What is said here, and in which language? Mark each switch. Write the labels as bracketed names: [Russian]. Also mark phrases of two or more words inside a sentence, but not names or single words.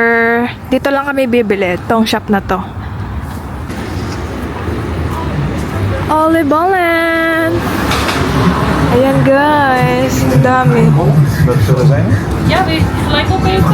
[Filipino] Dito lang kami bibili. Tong shop na to. Olibollen! Ayan guys, ang dami. [Dutch] Wat zullen zijn? Ja, wil je gelijk opeten?